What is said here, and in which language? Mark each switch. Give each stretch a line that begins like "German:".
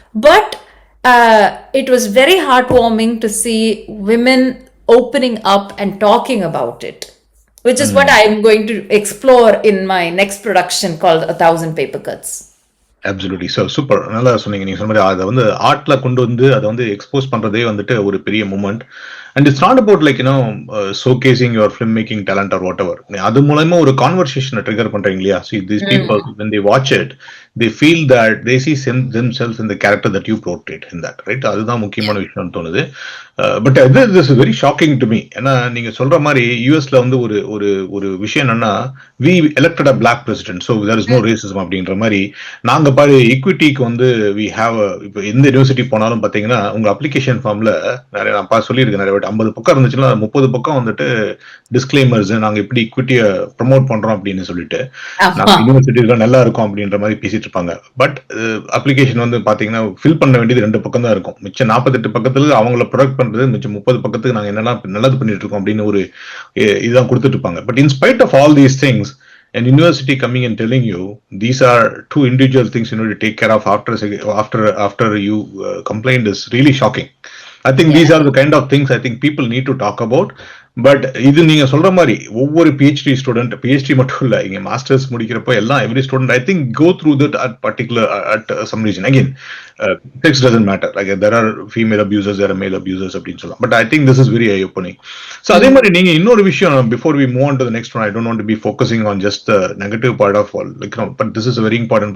English: But it was very heartwarming to see women opening up and talking about it, which is what I'm going to explore in my next production called 1,000 Paper Cuts.
Tamil: Absolutely. So super, நல்லா சொன்னீங்க. நீங்கள் சொன்ன மாதிரி அதை வந்து ஆர்ட்ல கொண்டு வந்து அதை வந்து எக்ஸ்போஸ் பண்றதே வந்துட்டு ஒரு பெரிய moment.
English: And it's not about like showcasing your film making talent or whatever.
Tamil: அது மூலமா ஒரு கான்வர்சேஷனை ட்ரிகர் பண்றீங்க இல்லையா?
English: So these people when they watch it, they feel that they see themselves in the character that you portrayed in that, right?
Tamil: அதுதான் முக்கியமான விஷயம்னு தோணுது. But
English: this is very shocking to me.
Tamil: ஏன்னா நீங்க சொல்ற மாதிரி யூஎஸ்ல வந்து ஒரு விஷயம் என்னன்னா,
English: we elected a black president, so there is no racism
Tamil: அப்படின்ற மாதிரி. நாங்க பாரு ஈக்விட்டிக்கு வந்து
English: we have
Tamil: இப்போ எந்த யூனிவர்சிட்டி போனாலும் பாத்தீங்கன்னா உங்க அப்ளிகேஷன் ஃபார்ம்ல நிறைய நான் சொல்லியிருக்கேன், நிறைய 50 பக்கம் இருந்துச்சுன்னா 30 பக்கம் வந்துட்டு டிஸ்க்ளைமர்ஸ், நாங்க இப்படி ஈக்விட்டியை ப்ரமோட் பண்றோம் அப்படின்னு சொல்லிட்டு நாங்க யூனிவர்சிட்டில நல்லா இருக்கும் அப்படின்ற மாதிரி பேசிட்டு இருப்பாங்க. பட் அப்ளிகேஷன் வந்து பாத்தீங்கன்னா ஃபில் பண்ண வேண்டியது 2 பக்கம் தான் இருக்கும். மிச்சம் 48 பக்கத்துல அவங்கள ப்ரொடக்ட் பண்றது மிச்சம் 30 பக்கத்துக்கு நாங்க என்னெல்லாம் நல்லது பண்ணிட்டு இருக்கோம் அப்படின்னு ஒரு இதுதான் கொடுத்துட்டு இருப்பாங்க.
English: But in spite of all these things, an university coming and telling you these are two individual things you need to take care of after you complained is really shocking. I think these are the kind of things I think people need to talk about. But
Tamil: இது நீங்க சொல்ற மாதிரி
English: ஒவ்வொரு PhD student, PhD
Tamil: மட்டும் இல்ல, இங்க
English: Masters முடிக்கிறப்போ எல்லாம் every student I think go through that at particular at some reason. Again sex doesn't matter, like there are female abusers, there are male abusers
Tamil: அப்படின்னு சொல்லலாம்.
English: But I think this is very eye opening.
Tamil: So அதே மாதிரி நீங்க இன்னொரு விஷயம்,
English: Before we move on to the next one, I don't want to be focusing on just the negative part of all, like but this is very important.